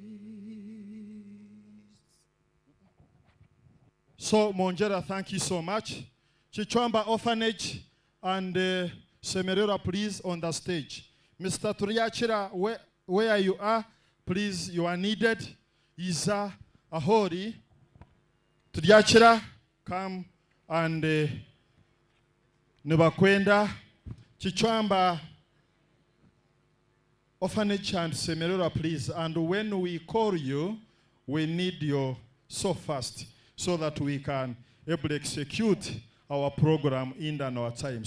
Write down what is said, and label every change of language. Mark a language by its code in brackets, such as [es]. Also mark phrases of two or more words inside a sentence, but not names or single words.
[en] So, Monjera, thank you so much. Chichwamba Orphanage and Semerera, please, on the stage. Mr. Turiachira, where you are, please, you are needed. Isa Ahori. Turiachira, come and Nebakwenda. Chichwamba Orphanage and Semerera, please. And when we call you, we need your so fast so that we can able to execute our program in our time.